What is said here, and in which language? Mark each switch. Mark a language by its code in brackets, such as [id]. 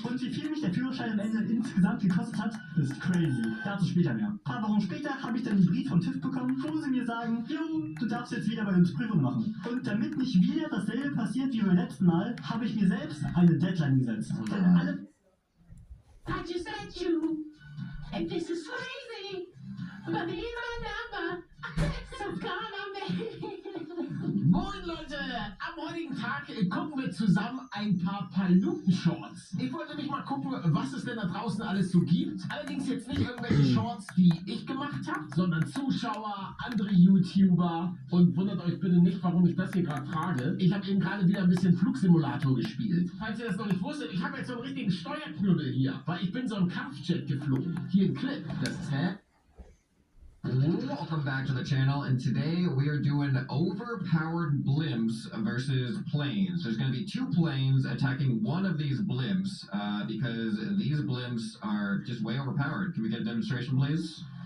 [de] Und wie viel mich der Führerschein am Ende insgesamt gekostet hat, ist crazy. Dazu später mehr. Ein paar Wochen später habe ich dann einen Brief vom TÜV bekommen, wo sie mir sagen, jo, du darfst jetzt wieder bei uns Prüfung machen. Und damit nicht wieder dasselbe passiert wie beim letzten Mal, habe ich mir selbst eine Deadline gesetzt. Denn alle... [en] I just met you, and this is crazy, but he's my number, so call on me. [de] Moin Leute, am heutigen Tag gucken wir zusammen ein paar Paluten-Shorts. Ich wollte nämlich mal gucken, was es denn da draußen alles so gibt. Allerdings jetzt nicht irgendwelche Shorts, die ich gemacht habe, sondern Zuschauer, andere YouTuber. Und wundert euch bitte nicht, warum ich das hier gerade frage. Ich habe eben gerade wieder ein bisschen Flugsimulator gespielt. Falls ihr das noch nicht wusstet, ich habe jetzt so einen richtigen Steuerknüppel hier, weil ich bin so ein Kampfjet geflogen. Hier ein Clip, das ist [en] Welcome back to the channel, and today we are doing overpowered blimps versus planes. There's going to be 2 planes attacking one of these blimps because these blimps are just way overpowered. Can we get a demonstration, please?